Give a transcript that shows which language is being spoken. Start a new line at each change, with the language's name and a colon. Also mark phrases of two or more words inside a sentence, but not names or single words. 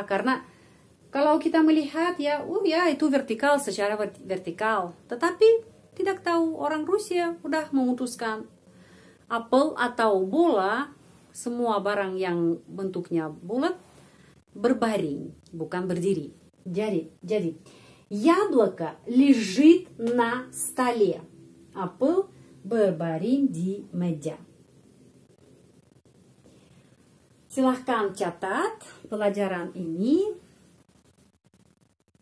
Indonesian: Karena kalau kita melihat ya, ya itu vertikal secara vertikal. Tetapi tidak tahu orang Rusia udah memutuskan apel atau bola, semua barang yang bentuknya bulat berbaring, bukan berdiri.
Russian: Jadi яблоко лежит на столе.
Indonesian: Apel berbaring di meja. Silahkan catat pelajaran ini.